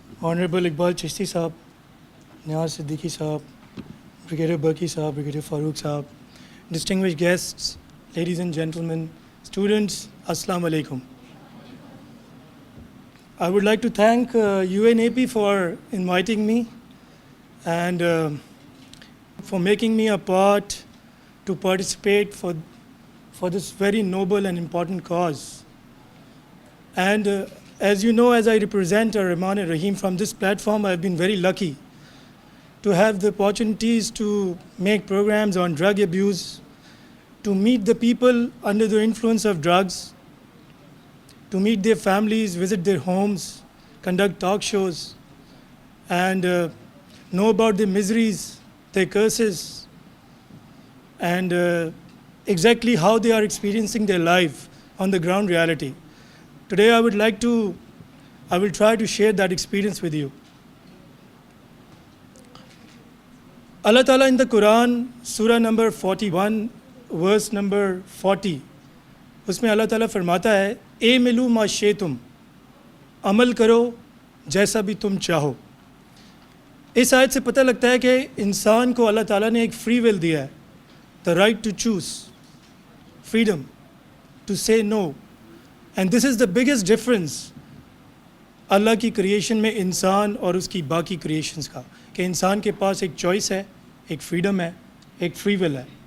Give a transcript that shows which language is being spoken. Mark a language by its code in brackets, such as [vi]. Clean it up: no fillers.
[en] Honourable Iqbal Chishti Sahib, Niaz Siddiqui Sahib, brigadier Burki Sahib, brigadier Farooq Sahib, distinguished guests, ladies and gentlemen, students, السلام علیکم۔ I would like to thank UNAP for inviting me and for making me a part to participate for this very noble and important cause. And as you know, as I represent Rahman and Rahim from this platform, I've been very lucky to have the opportunities to make programs on drug abuse, to meet the people under the influence of drugs, to meet their families, visit their homes, conduct talk shows, and know about their miseries, their curses, and exactly how they are experiencing their life on the ground reality. Today I will try to share that experience with you. Allah Ta'ala in the Quran, Surah number 41, verse number 40, [ur] उसमें اللہ تعالیٰ فرماتا ہے اے ملو ما شئتم، عمل کرو جیسا بھی تم چاہو۔ اس آیت سے پتہ لگتا ہے کہ انسان کو اللہ تعالیٰ نے ایک فری ول دیا ہے، [en] the right to choose, freedom to say no, and this is the biggest difference [ur] اللہ کی کریشن میں انسان اور اس کی باقی کریشنز کا، کہ انسان کے پاس ایک چوائس ہے، ایک فریڈم ہے، ایک فری ول ہے۔